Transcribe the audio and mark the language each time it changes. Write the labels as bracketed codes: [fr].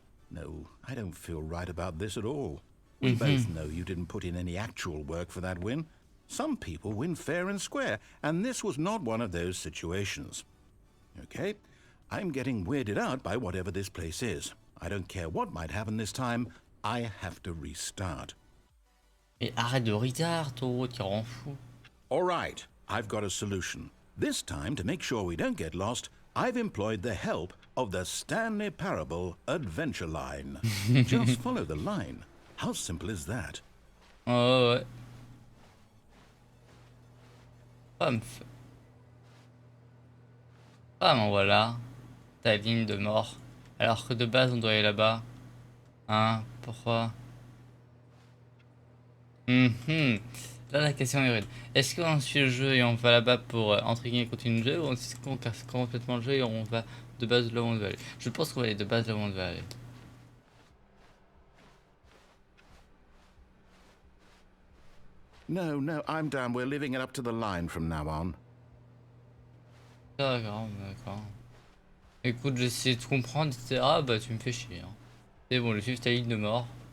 [en] No, I don't feel right about this at all. We both know you didn't put in any actual work for that win. Some people win fair and square, and this was not one of those situations. Okay, I'm getting weirded out by whatever this place is. I don't care what might happen this time, I have to restart. [fr] Mais arrête de retard, toi, tu rends fou. [en] All right, I've got a solution. This time, to make sure we don't get lost, I've employed the help of the Stanley Parable adventure line. Just follow the line. How simple is that? [fr] Oh ouais. Ah mais voilà. Ta ligne de mort. Alors que de base on doit aller là-bas. Hein? Pourquoi? Là la question est rude. Est-ce qu'on suit le jeu et on va là-bas pour entre guillemets continuer le jeu, ou est-ce qu'on casse complètement le jeu et on va de base là où on veut aller? Je pense qu'on va aller de base là où on veut aller. [en] No, I'm down. We're living it up to the line from now on. [fr] D'accord, d'accord. Écoute, j'essaie de comprendre, etc. Ah bah tu me fais chier. Hein. C'est bon, je suis ta ligne de mort.